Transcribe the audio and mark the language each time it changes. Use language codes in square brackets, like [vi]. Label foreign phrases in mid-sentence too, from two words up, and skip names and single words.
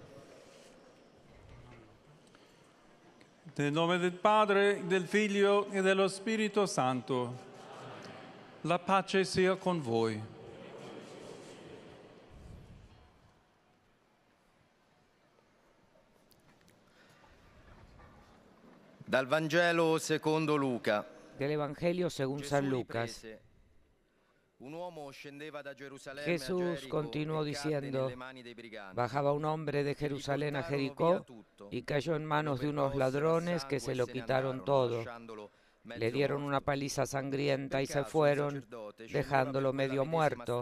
[it] Nel nome del Padre, del Figlio e dello Spirito Santo, la pace sia con voi. Dal Vangelo secondo Luca. [es] Del Evangelio según San Lucas. Jesús continuó diciendo, bajaba un hombre de Jerusalén a Jericó y cayó en manos de unos ladrones que se lo quitaron todo. Le dieron una paliza sangrienta y se fueron, dejándolo medio muerto.